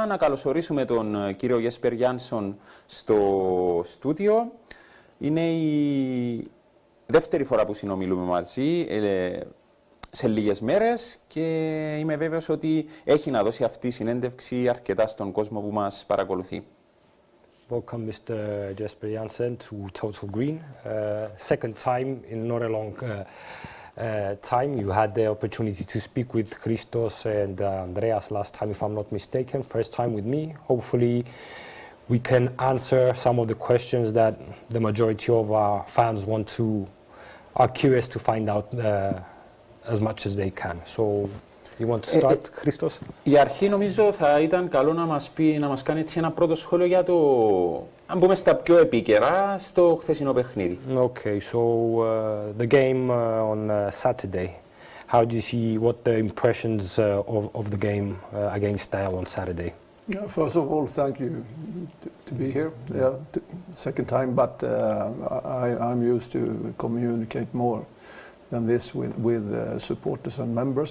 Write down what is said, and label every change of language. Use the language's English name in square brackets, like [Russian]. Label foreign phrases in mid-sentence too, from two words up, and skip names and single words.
[Greek] Να καλωσορίσουμε τον κύριο Γέσπερ Γιάνσον στο στούντιο. Είναι η δεύτερη φορά που συνομιλούμε μαζί σε λίγες μέρες και είμαι βέβαιος ότι έχει να δώσει αυτή η συνέντευξη αρκετά στον κόσμο που μας παρακολουθεί. [English] Welcome, Mr. Jesper Jansen, to Total Green. Second time in not a long time. You had the opportunity to speak with Christos and Andreas last time, if I'm not mistaken. First time with me. Hopefully, we can answer some of the questions that the majority of our fans are curious to find out as much as they can. So, you want to start, Christos? [Greek] Η αρχή νομίζω θα ήταν καλό να μας κάνει έτσι ένα πρώτο σχόλιο για το, αν πούμε στα πιο επίκαιρα, στο χθεσινό παιχνίδι. [English] Okay, so the game on Saturday. How do you see what the impressions of the game against on Saturday? Yeah, first of all, thank you to be here. Yeah, second time, but I'm used to communicate more than this with supporters and members.